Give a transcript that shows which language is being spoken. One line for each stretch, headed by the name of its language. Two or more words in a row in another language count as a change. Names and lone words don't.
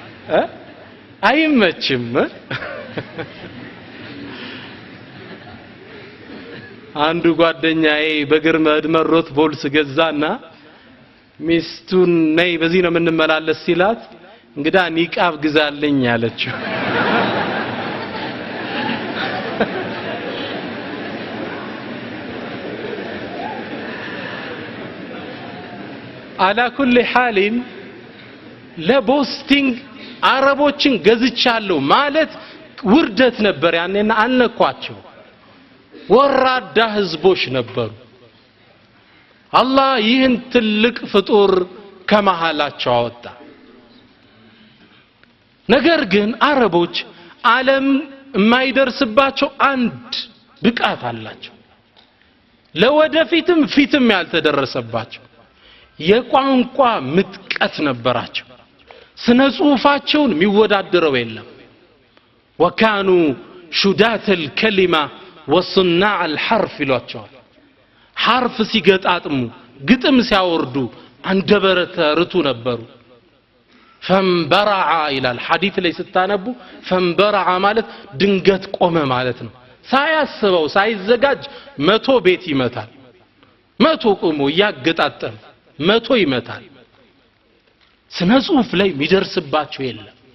Amharic: አይመችም አንዱ ጓደኛዬ በግርመድ መሮት ቦልስ ገዛና ሚስቱን ነይ በዚህ ነው የምንመላለስ ሲላት እንግዳ ኒቃብ ግዛልኝ ያለችው
Arabic: على كل حال
Amharic: ለቦስቲንግ አረቦችን ገዝቻለሁ ማለት ውርደት ነበር ያኔና አልነኳቸው ወራዳ ህዝቦች ነበሩ አላህ ይህን ትልቅ ፍጡር ከመሃላቸው አወጣ ነገር ግን አረቦች ዓለም የማይደርስባቸው አንድ ብቃት አላቸው ለወደፊትም ፊትም ያልተደረሰባቸው የቋንቋ ምጥቀት ነበራቸው ስነ ጽሁፋቸውን የሚወዳደረው የለም
Arabic: وكانوا شداة الكلمة وصناع الحرف
Amharic: ይሏቸዋል حرف ሲገጣጥሙ ግጥም ሲያወርዱ አንደበረተ ርቱ ነበሩ ፈንበረዓ ይላል ሐዲስ ላይ ስታነቡ ፈንበረዓ ማለት ድንገት ቆመ ማለት ነው ሳያስበው ሳይዘጋጅ 100 ቤት ይመታል 100 ቆሞ ያገጣጠም 100 ይመታል ስነ ጽሁፍ ላይ የሚደርስባቸው የለም